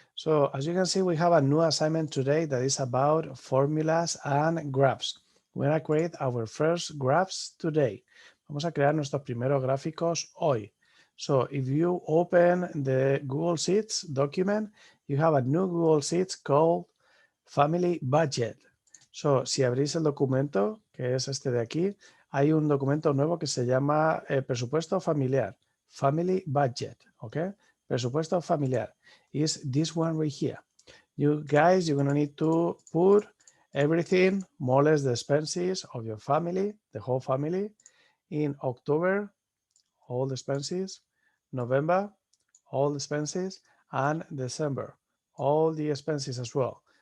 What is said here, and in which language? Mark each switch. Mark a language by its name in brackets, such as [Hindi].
[English] So as you can see, we have a new assignment today that is about formulas and graphs. We're going to create our first graphs today. [Spanish] Vamos a crear nuestros primeros gráficos hoy. [English] So if you open the Google Sheets document, you have a new Google Sheets called Family Budget. [Spanish] So si abrís el documento, que es este de aquí, hay un documento nuevo que se llama presupuesto familiar, Family Budget, ¿ok? [English] Presupuesto familiar is this one right here. You guys, you're gonna need to put everything, more or less the expenses of your family, the whole family, in October, all the expenses, November, all the expenses, and December, all the expenses as well.